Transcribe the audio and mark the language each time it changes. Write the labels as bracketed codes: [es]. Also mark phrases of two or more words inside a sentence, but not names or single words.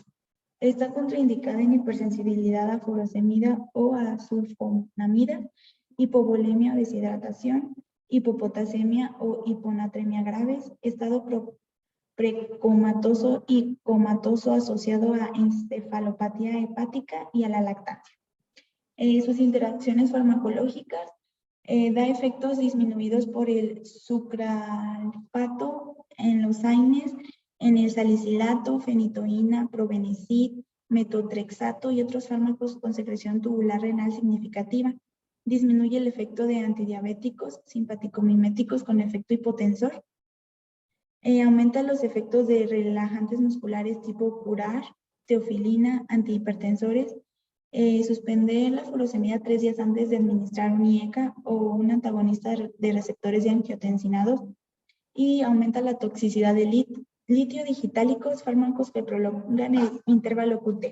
[es] Está contraindicada en hipersensibilidad a furosemida o a sulfonamida, hipovolemia o deshidratación, hipopotasemia o hiponatremia graves, estado precomatoso y comatoso asociado a encefalopatía hepática y a la lactancia. Sus interacciones farmacológicas: da efectos disminuidos por el sucralfato en los AINES, en el salicilato, fenitoína, probenecid, metotrexato y otros fármacos con secreción tubular renal significativa. Disminuye el efecto de antidiabéticos, simpaticomiméticos con efecto hipotensor. Aumenta los efectos de relajantes musculares tipo curar, teofilina, antihipertensores, Suspender la furosemida 3 días antes de administrar un IECA o un antagonista de receptores de angiotensinados y aumenta la toxicidad de litio, digitálicos, fármacos que prolongan el intervalo QT.